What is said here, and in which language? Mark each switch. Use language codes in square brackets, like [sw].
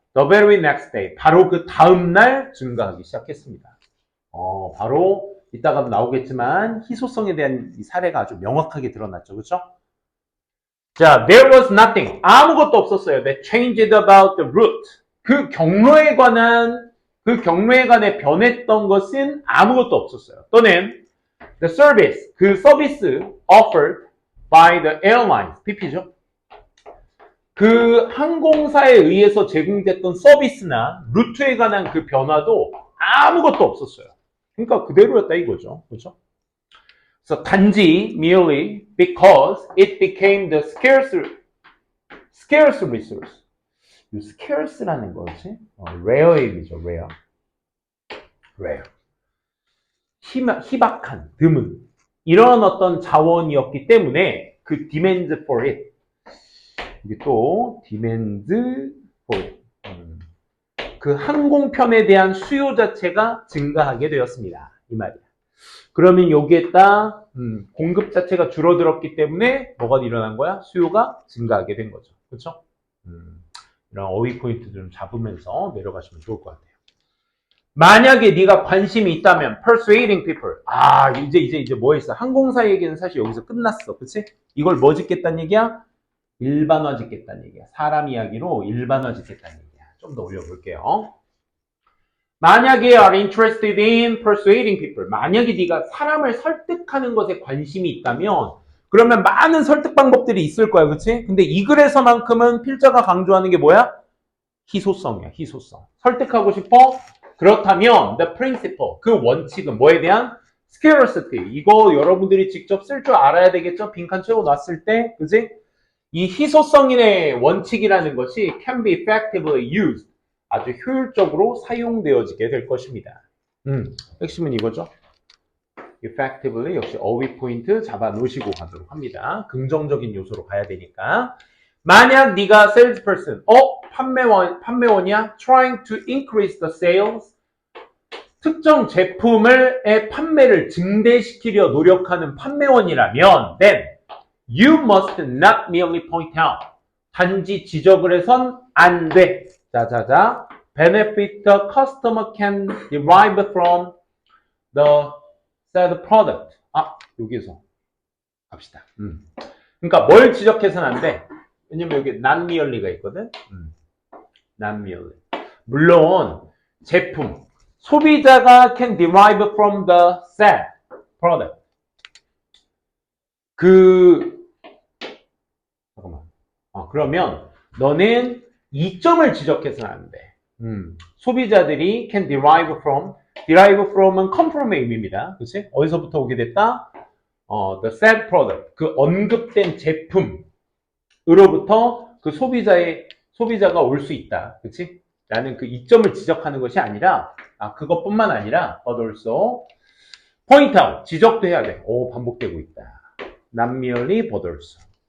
[en] the very next day, [ko] 바로 그 다음날 증가하기 시작했습니다. 바로 이따가 나오겠지만 희소성에 대한 이 사례가 아주 명확하게 드러났죠, 그쵸? [en] 자, there was nothing. [ko] 아무것도 없었어요. [en] That changed about the route. [ko] 그 경로에 관해 변했던 것은 아무것도 없었어요. 또는 [en] the service, [ko] 그 서비스 [en] offered by the airlines, [ko] PP죠. 그 항공사에 의해서 제공됐던 서비스나 루트에 관한 그 변화도 아무것도 없었어요. 그러니까 그대로였다 이거죠. 그렇죠? 그래서 단지 [en] merely because it became the scarce resource. [ko] 이 scarce라는 것이 rare의 의미죠. [en] rare. [ko] 희박한, 드문 이런 어떤 자원이었기 때문에 그 [en] demand for it. [ko] 이게 또 [en] demand for it. [ko] 그 항공편에 대한 수요 자체가 증가하게 되었습니다. 이 말이야. 그러면 여기에다 공급 자체가 줄어들었기 때문에 뭐가 일어난 거야? 수요가 증가하게 된 거죠. 그렇죠? 이런 어휘 포인트 좀 잡으면서 내려가시면 좋을 것 같아요. 만약에 네가 관심이 있다면 [en] persuading people. [ko] 아, 이제 뭐 있어? 항공사 얘기는 사실 여기서 끝났어. 그치? 이걸 뭐 짓겠다는 얘기야? 일반화 짓겠다는 얘기야. 사람 이야기로 일반화 짓겠다는 얘기야. 좀 더 올려볼게요. 만약에 [en] are interested in persuading people. [ko] 만약에 네가 사람을 설득하는 것에 관심이 있다면 그러면 많은 설득 방법들이 있을 거야. 그치? 근데 이 글에서만큼은 필자가 강조하는 게 뭐야? 희소성이야. 희소성. 설득하고 싶어? 그렇다면 [en] the principle, [ko] 그 원칙은 뭐에 대한? [en] scarcity. [ko] 이거 여러분들이 직접 쓸 줄 알아야 되겠죠? 빈칸 채워 놨을 때. 그치? 이 희소성인의 원칙이라는 것이 [en] can be effectively used. [ko] 아주 효율적으로 사용되어지게 될 것입니다. 핵심은 이거죠. effectively 역시 어휘 포인트 잡아 놓으시고 가도록 합니다. 긍정적인 요소로 가야 되니까. 만약 네가 salesperson, 판매원이야? [en] trying to increase the sales. [ko] 특정 제품의 판매를 증대시키려 노력하는 판매원이라면 [en] then you must not merely point out. [ko] 단지 지적을 해선 안 돼. 자자자. [en] benefit the customer can derive from the said product. [ko] 아, 여기서 갑시다. 그러니까 뭘 지적해서는 안 돼. 왜냐면 여기 not merely가 있거든. [en] not merely. [ko] 물론 제품 소비자가 [en] can derive from the said product. [ko] 잠깐만. 그러면 너는 이점을 지적해서는 안 돼. 소비자들이 [en] can derive from [ko] 은 come from의 의미입니다. 그치? 어디서부터 오게 됐다? [en] the said product. [ko] 그 언급된 제품으로부터 그 소비자가 올 수 있다. 그치? 라는 그 이점을 지적하는 것이 아니라, 그것뿐만 아니라, [en] but also, point out. [ko] 지적도 해야 돼. 반복되고 있다. [en] not merely, but also.